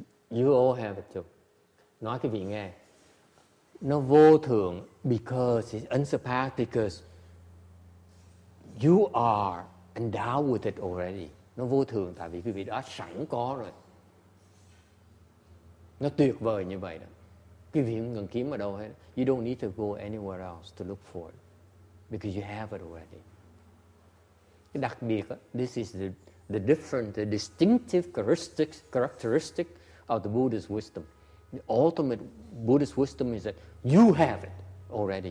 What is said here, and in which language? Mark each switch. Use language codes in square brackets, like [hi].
[en] You all have it too. [vi] Nói quý vị nghe. Nó vô thường [en] because it's unsurpassed, because you are endowed with it already. [vi] Nó vô thường tại vì quý vị đã sẵn có rồi. Nó tuyệt vời như vậy đó. Quý vị không cần kiếm ở đâu hết. [en] You don't need to go anywhere else to look for it. Because you have it already. [vi] Cái đặc biệt đó, [en] this is the different, the distinctive characteristic of the Buddha's wisdom. The ultimate Buddhist wisdom is that you have it already.